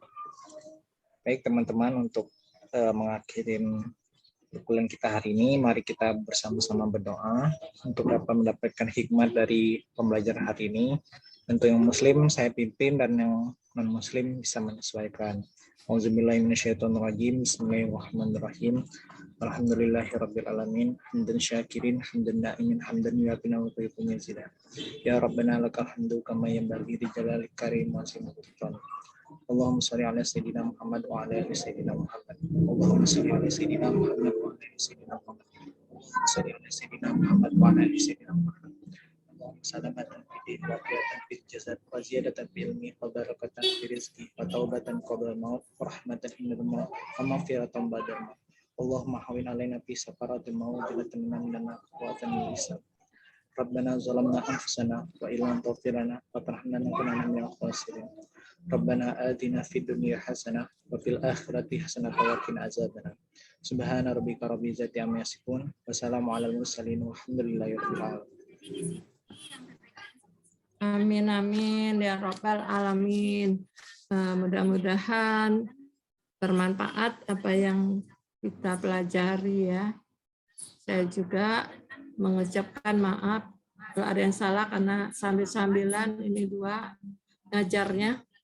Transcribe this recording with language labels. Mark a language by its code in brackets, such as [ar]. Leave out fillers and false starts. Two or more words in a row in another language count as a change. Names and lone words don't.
[id] Baik, teman-teman, untuk mengakhiri perkuliahan kita hari ini, mari kita bersama-sama berdoa untuk dapat mendapatkan hikmat dari pembelajaran hari ini. Untuk yang muslim saya pimpin dan yang non-muslim bisa menyesuaikan. [ar] أعوذ بالله من الشيطان الرجيم. بسم الله الرحمن الرحيم. الحمد لله رب العالمين. حمدا شاكرين، حمدا ناعمين، حمدا يوافينا ويحب يزيده. يا ربنا لك الحمد كما ينبغي لجلال الكريم وعظمة. اللهم صل على سيدنا محمد وعلى آل سيدنا محمد. اللهم صل على سيدنا محمد وعلى آل سيدنا محمد. صل على سيدنا محمد وعلى آل سيدنا محمد. سلامة فد ووقاية في الجسد وزيادة في العلم وبركة في الرزق وتوبة قبل الموت ورحمة عند الموت ومغفرة بعد الموت. اللهم هون علينا في سكرات الموت وتمنن لنا قوة لسان. ربنا ظلمنا أنفسنا وإن لم تغفر لنا وترحمنا لنكونن من الخاسرين. ربنا آتنا في الدنيا حسنة وفي الآخرة حسنة وقنا عذاب النار. سبحان ربك رب العزة عما يصفون وسلام على المرسلين والحمد لله رب العالمين. آمين آمين يا رب العالمين. [id] Mudah-mudahan bermanfaat apa yang kita pelajari ya. Saya juga mengucapkan maaf kalau ada yang salah karena sambil-sambilan ini dua ngajarnya.